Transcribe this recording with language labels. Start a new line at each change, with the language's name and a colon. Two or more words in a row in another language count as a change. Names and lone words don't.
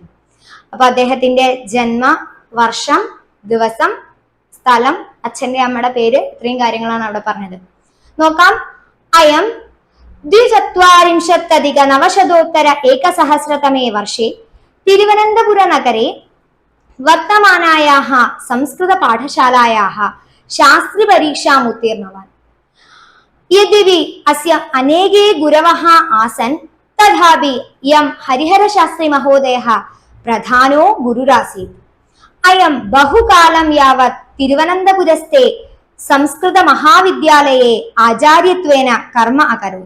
Malayalam: അപ്പൊ അദ്ദേഹത്തിന്റെ ജന്മ വർഷം, ദിവസം, സ്ഥലം, അച്ഛന്റെ അമ്മയുടെ പേര്, ഇത്രയും കാര്യങ്ങളാണ് അവിടെ പറഞ്ഞത്.
Sanskrit: നോക്കാം. അയം 2040-900 വർഷേ തിരുവനന്തപുരനഗരെ വർത്തമാനാयाः संस्कृतपाठशालायाः शास्त्रीपरीक्षाम् उत्तीर्णवान्. यद्यपि अस्य अनेके गुरवः आसन् तथापि यं हरिहरशास्त्रीमहोदयः प्रधानो गुरुरासीत्. अयं बहुकालं यावत् तिरुवनन्तपुरस्थे संस्कृतमहाविद्यालये आचार्यत्वेन कर्म अकरोत्.